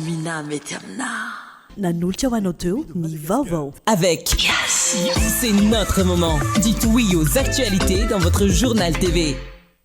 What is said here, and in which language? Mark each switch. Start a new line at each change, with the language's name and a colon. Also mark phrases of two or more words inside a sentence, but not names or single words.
Malagasy: na mety amina. Nanolotra ho anao teo ny vaovao.
French: Avec c'est notre moment. Dites oui aux actualités dans votre journal TV.